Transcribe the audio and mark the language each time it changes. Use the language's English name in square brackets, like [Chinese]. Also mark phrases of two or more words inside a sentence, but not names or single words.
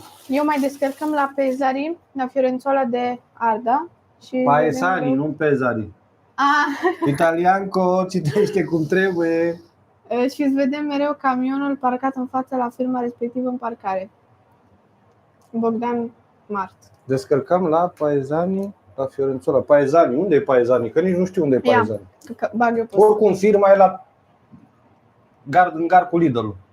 [Romanian] Eu mai descărcăm la Pesari, la Fiorenzuola de Arda. Și Paesani, nu Pesari. Italianco, citește cum trebuie. Și îți vedem mereu camionul parcat în fața la firma respectivă în parcare. Bogdan Mart. Descărcăm la Paesani, la Fiorenzuola. Paesani, unde e Paesani? Că nici nu știu unde e Paesani. Bag eu pe oricum firma e la în gard cu Lidl-ul.